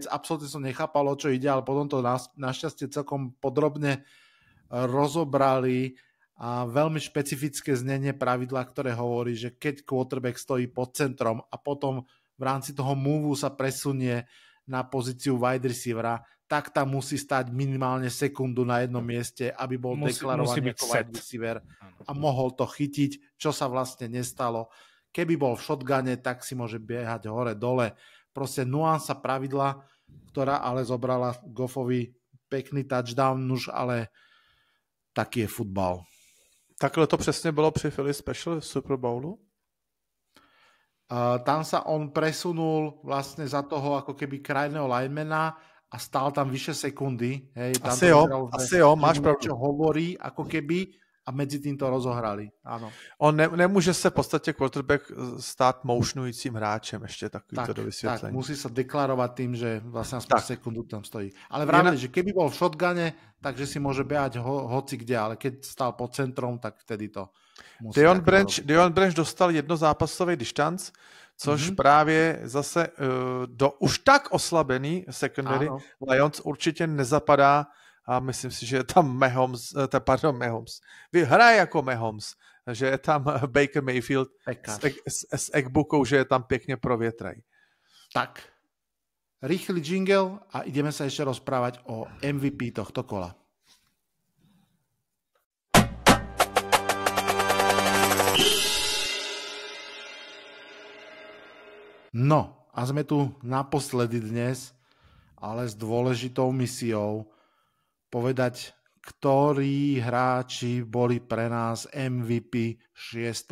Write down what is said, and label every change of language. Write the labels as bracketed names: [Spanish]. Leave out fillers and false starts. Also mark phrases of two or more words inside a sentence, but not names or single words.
[Slovak] Absolutne som nechápal, o čo ide, ale potom to našťastie celkom podrobne rozobrali a veľmi špecifické znenie pravidla, ktoré hovorí, že keď quarterback stojí pod centrom a potom v rámci toho move sa presunie na pozíciu [English] wide receivera, [Slovak] tak tam musí stať minimálne sekundu na jednom mieste, aby bol deklarovaný ako [English] wide receiver [Slovak] a mohol to chytiť, čo sa vlastne nestalo. Keby bol v shotgune, tak si môže biehať hore-dole. Proste nuansa pravidla, ktorá ale zobrala Goffovi pekný touchdown, už ale taký je futbal. [Czech] Takhle to přesně bylo při Philly Special v Super Bowlu? [Slovak] Tam sa on presunul vlastne za toho ako keby krajného linemana a stál tam vyše sekundy. Hej, tam [Czech] asi jo, máš pravdu. [Slovak] Čo hovorí, ako keby, a medzi tým to rozohrali. Áno. [Czech] On nemůže se v podstatě quarterback stát motionujícím hráčem, ještě takovýto do vysvětlení. [Slovak] Tak, musí sa deklarovať tým, že vlastne aspoň sekundu tam stojí. Ale vravili, že keby bol v shotgune, takže si môže behať hoci kde, ale keď stál pod centrom, tak vtedy to musí. [Czech] Deion Branch dostal jednozápasový distanc, což právě zase do už tak oslabený secondary Lions určitě nezapadá. A myslím si, že je tam Mahomes. Hraje jako Mahomes, že je tam Baker Mayfield s Eggbookou, že je tam pěkně provětraj. [Slovak] Tak, rýchly jingle a ideme sa ešte rozprávať o MVP tohto kola. No, a sme tu naposledy dnes, ale s dôležitou misiou povedať, ktorí hráči boli pre nás MVP 6.